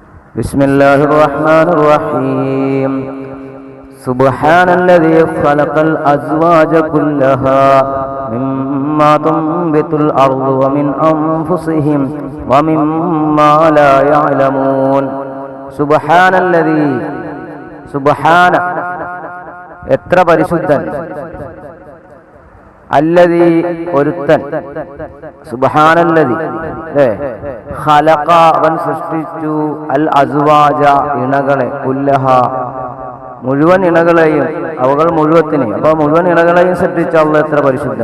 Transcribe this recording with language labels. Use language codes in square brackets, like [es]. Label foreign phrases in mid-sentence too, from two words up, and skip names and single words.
[ar] بسم الله الرحمن الرحيم سبحان الذي خلق الأزواج كلها مما تنبت الأرض ومن أنفسهم ومما لا يعلمون سبحان الذي سبحان [ml] എത്ര പരിശുദ്ധൻ അല്ലദീ ഒരുത്തൻ [ar] سبحان الذي خلق [ml] അവൻ സൃഷ്ടിച്ചു അൽ അസ്വാജ ഇണകളെ കുല്ലഹ മുഴുവൻ ഇണകളെയും അവകൾ മുഴുവത്തിനെയും അപ്പോൾ മുഴുവൻ ഇണകളെയും സൃഷ്ടിച്ച അല്ലാഹ് എത്ര പരിശുദ്ധൻ.